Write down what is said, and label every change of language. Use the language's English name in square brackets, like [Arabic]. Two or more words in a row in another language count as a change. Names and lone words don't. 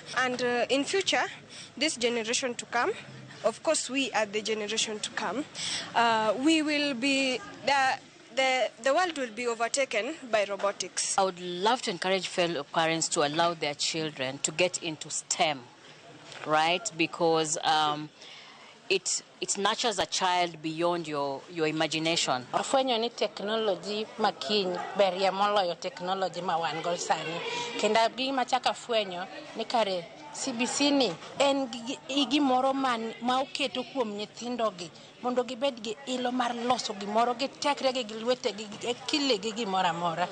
[English] And in future, this generation to come, of course we are the generation to come, we will be the world will be overtaken by robotics. I would love to encourage fellow parents to allow their children to get into STEM, right? Because it nurtures a child beyond your imagination. [Luo (Kenya and Tanzania)] Afwenyo ni technology makiny beria moloyo technology ma wan go sani. Kenda gima chaka afwenyo ni kare CBC ni en gimoro ma oketo kuom nyithindogi mondo gibed gi ilo mar loso gimoro gi tekregi gi lwetegi gi kilegi gimoro amora.